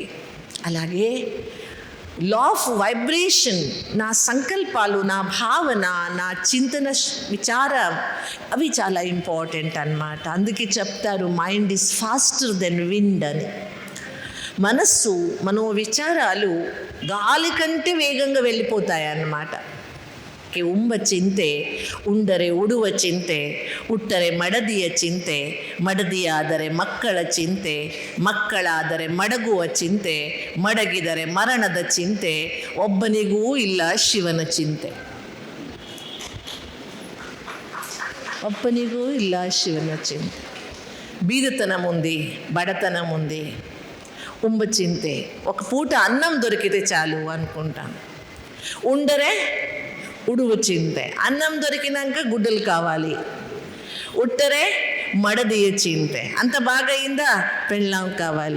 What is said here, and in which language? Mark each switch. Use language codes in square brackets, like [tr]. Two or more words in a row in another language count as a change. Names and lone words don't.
[te] అలాగే [en] law of vibration, [te] నా సంకల్పాలు, నా భావన, నా చింతన, విచారం అవి చాలా ఇంపార్టెంట్ అన్నమాట. అందుకే చెప్తారు [en] mind is faster than wind [te] అని. మనస్సు, మనో విచారాలు గాలి కంటే వేగంగా వెళ్ళిపోతాయి అన్నమాట. [kn] ಉಂಬ ಚಿಂತೆ ಉಂಡರೆ ಉಡುವ ಚಿಂತೆ, ಉಟ್ಟರೆ ಮಡದಿಯ ಚಿಂತೆ, ಮಡದಿಯಾದರೆ ಮಕ್ಕಳ ಚಿಂತೆ, ಮಕ್ಕಳಾದರೆ ಮಡಗುವ ಚಿಂತೆ, ಮಡಗಿದರೆ ಮರಣದ ಚಿಂತೆ, ಒಬ್ಬನಿಗೂ ಇಲ್ಲ ಶಿವನ ಚಿಂತೆ. ಒಬ್ಬನಿಗೂ ಇಲ್ಲ ಶಿವನ ಚಿಂತೆ. [te] బీదతనం ఉంది, బడతనం ఉంది, [kn] ಉಂಬ ಚಿಂತೆ. [te] ఒక పూట అన్నం దొరికితే చాలు అనుకుంటాం. [kn] ಉಂಡರೆ ಉಡುವ ಚಿಂತೆ, [te] అన్నం దొరికినాక గుడ్డలు కావాలి. [kn] ಉಟ್ಟರೆ ಮಡದಿಯ ಚಿಂತೆ, [te] అంత బాగా అయిందా పెళ్ళాం కావాలి.